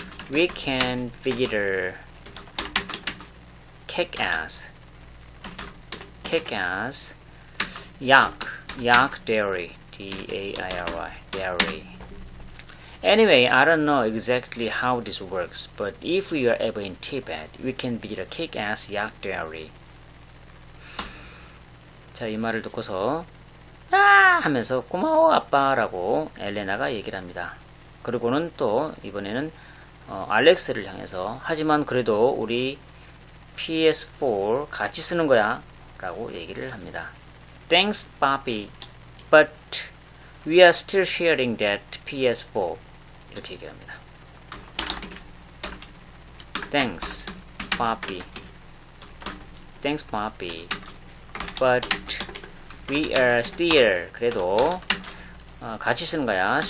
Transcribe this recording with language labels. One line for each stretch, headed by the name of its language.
English: we can visit a kick-ass yak dairy, D-A-I-R-Y, dairy. Anyway, I don't know exactly how this works, but if we are ever in Tibet, we can visit a kick-ass yak dairy.
Korean: 자, 이 말을 듣고서 하면서 고마워 아빠라고 엘레나가 얘기를 합니다. 그리고는 또 이번에는 알렉스를 향해서 하지만 그래도 우리 PS4 같이 쓰는 거야 라고 얘기를 합니다.
English: Thanks, Bobby, but we are still sharing that PS4
Korean: 이렇게 얘기를 합니다.
English: Thanks, Bobby, but we are still
Korean: 그래도 같이 쓰는 거야.